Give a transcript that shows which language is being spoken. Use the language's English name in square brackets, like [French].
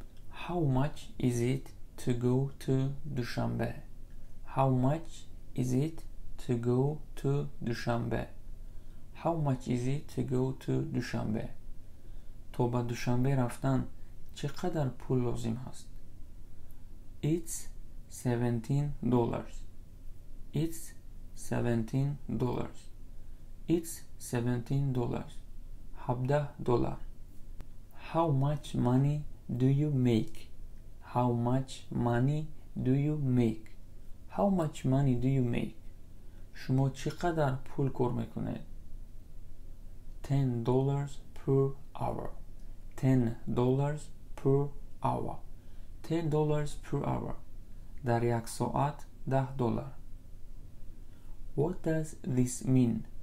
[English] How much is it to go to Dushanbe? How much is it to go to Dushanbe? How much is it to go to Dushanbe? [Tajik] То ба Душанбе рафтан чӣ қадар пул лозим ҳаст? [English] It's $17. It's $17. It's $17. $17. How much money do you make? How much money do you make? How much money do you make? [Persian] شما چقدر پول کار میکنید؟ [English] $10 per hour. $10 per hour. $10 per hour. [Persian] در یک ساعت [English] $10. What does this mean?